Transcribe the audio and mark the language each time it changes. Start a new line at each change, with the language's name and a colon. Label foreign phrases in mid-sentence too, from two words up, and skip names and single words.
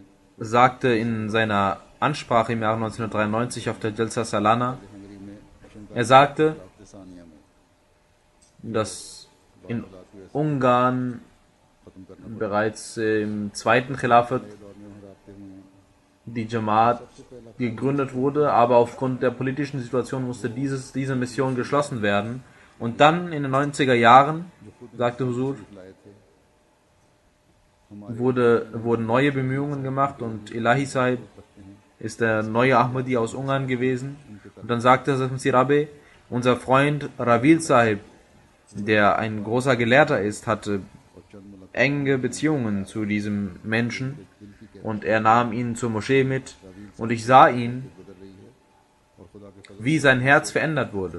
German: sagte in seiner Ansprache im Jahre 1993 auf der Jalsa Salana,
Urdu: ہنگری میں مشن
German: er sagte,
Urdu: کا ثانیہ میں
German: dass in Ungarn
Urdu: ختم کرنا
German: bereits im zweiten Khilafat
Urdu: دور میں ہم راستے ہوئے ہیں.
German: die Jamaat gegründet wurde, aber aufgrund der politischen Situation musste diese Mission geschlossen werden. Und dann in den 90er Jahren, sagte Huzur,
Urdu: لائے تھے
German: wurden neue Bemühungen gemacht und Elahi Sahib ist der neue Ahmadi aus Ungarn gewesen. Und dann sagte Hazrat Masih Rabi, unser Freund Ravil Sahib, der ein großer Gelehrter ist, hatte enge Beziehungen zu diesem Menschen und er nahm ihn zur Moschee mit und ich sah ihn, wie sein Herz verändert wurde.